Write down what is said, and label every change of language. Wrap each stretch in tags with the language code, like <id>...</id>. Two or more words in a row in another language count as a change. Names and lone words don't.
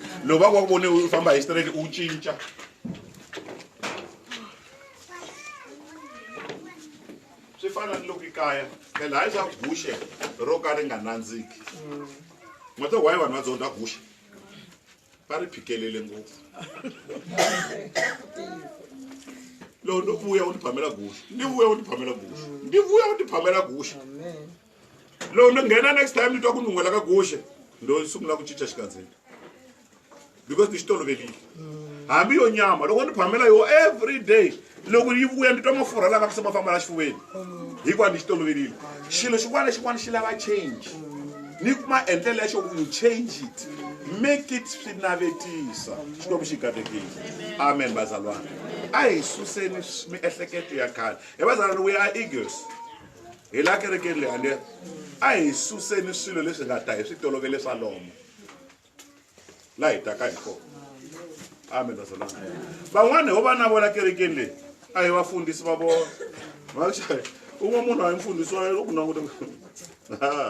<ts>Loko va ku vone u famba hi straight u cinca. Swi fana loko ikaya phela hayi swa guxe ro ka ri nga nandziki. Motho why vanhu va dzonda guxe? Va ri phikelele ngopfu. Lo ndo vuya u ti phamela guxe. Ndi vuya u ti phamela guxe. Ndi vuya u ti phamela guxe. Lo ndo nghena</ts> <en>next time</en> <ts>ni twa ku nungwela ka guxe. Ndo sungula ku cinca xikandzeni. Because ti xitolovekile. Hambi yo nyama loko ni phamela yo</ts> <en>every day.</en> <ts>Loko yi vuya ni twa mafurha lava ku se ma famba la xifuveni. Hikuva ni xitolovekile. Xilo xin'wana xi lava change. Ni kuma endlela xo</ts> <en>you change it. Make it</en> <ts>swi navetisa. Xikwembu xi katekile. Amen bazalwana. A hi suseni miehleketo ya khale. Hi bazalwana</ts> <en>we are eagles.</en> <ts>Hi la kerekeni leyi ande a hi suseni swilo leswi nga ta hi swi tolovele swa lomo. La hi taka hi kona. Amen bazalwana. Van'wana ho va na vona kerekeni leyi a hi vafundhisi va vona. Un'we munhu a hi mfundhisi wa yena u ku languta.</ts>